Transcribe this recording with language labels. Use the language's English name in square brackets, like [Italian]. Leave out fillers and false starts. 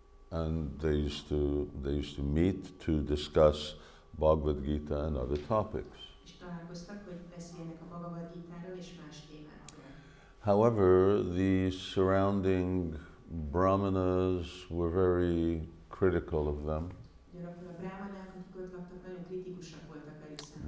[English] And they used to meet to discuss Bhagavad Gita and other topics. [Hungarian] És találkoztak, hogy beszélnek a Bhagavad Gítáról és más témákról. [English] However, the surrounding brahmanas were very critical of them. [Hungarian] Ugyanakkor a brahmanák, akik ott laktak, nagyon kritikusak voltak velük szemben.